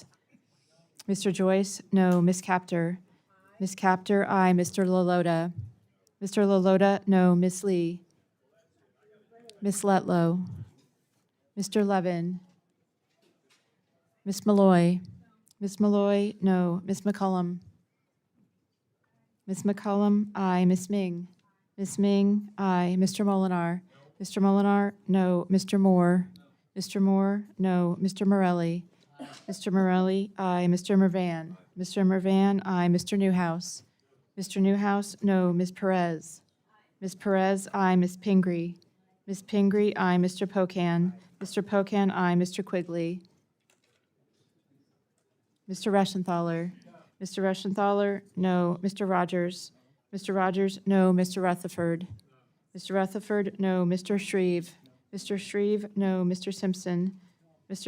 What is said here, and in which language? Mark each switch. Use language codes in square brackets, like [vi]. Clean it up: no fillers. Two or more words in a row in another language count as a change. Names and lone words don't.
[en] Mr. Joyce, no. Ms. Capter. Ms. Capter, aye. Mr. LaLota. Mr. LaLota, no. Ms. Lee. Ms. Letlow. Mr. Levin. Ms. Malloy. Ms. Malloy, no. Ms. McCollum. Ms. McCollum, aye. Ms. Ming. Ms. Ming, aye. Mr. Molinar? Mr. Molinar, no. Mr. Moore? Mr. Moore, no. Mr. Morelli? Mr. Morelli, aye. Mr. Mervan? Mr. Mervan, aye. Mr. Newhouse? Mr. Newhouse, no. Ms. Perez? Ms. Perez, aye. Ms. Pingree? Ms. Pingree, aye. Mr. Pocan? Mr. Pocan, aye. Mr. Quigley? Mr. Reschenthaler? Mr. Reschenthaler, no. Mr. Rogers? Mr. Rogers, no. Mr. Rutherford? Mr. Rutherford, no. Mr. Shreve? Mr. Shreve, no. Mr. Simpson? Mr.